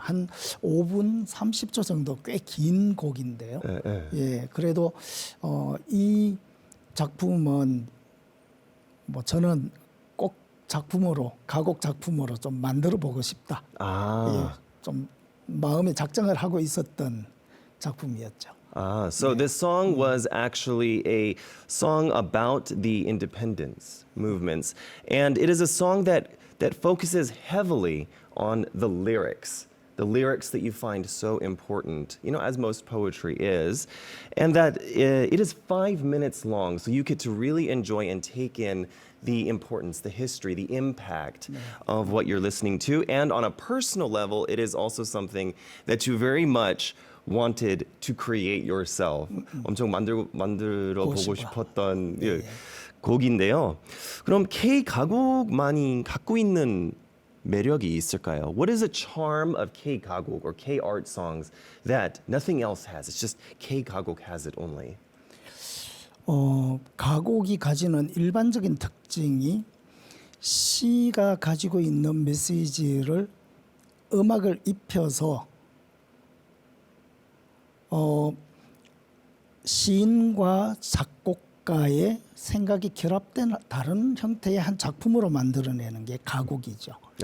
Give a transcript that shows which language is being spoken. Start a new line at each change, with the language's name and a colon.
Korean: 한 5분 30초 정도 꽤 긴 곡인데요. 예, 그래도 이 작품은 뭐 저는 꼭 작품으로 가곡 작품으로 좀 만들어 보고 싶다. 예, 좀 마음에 작정을 하고 있었던 작품이었죠.
English: So this song was actually a song about the independence movements, and it is a song that focuses heavily on the lyrics that you find so important, you know, as most poetry is, and that it is 5 minutes long, so you get to really enjoy and take in the importance, the history, the impact of what you're listening to, and on a personal level, it is also something that you very much wanted to create yourself.
Korean: 엄청 만들어 보고 싶었던 곡인데요. 그럼 K 가곡만이 갖고 있는 매력이 있을까요?
English: What is the charm of K 가곡 or K art songs that nothing else has? It's just K 가곡 has it only.
Korean: 가곡이 가지는 일반적인 특징이 시가 가지고 있는 메시지를 음악을 입혀서 시인과 작곡가의 생각이 결합된 다른 형태의 한 작품으로 만들어내는 게 가곡이죠.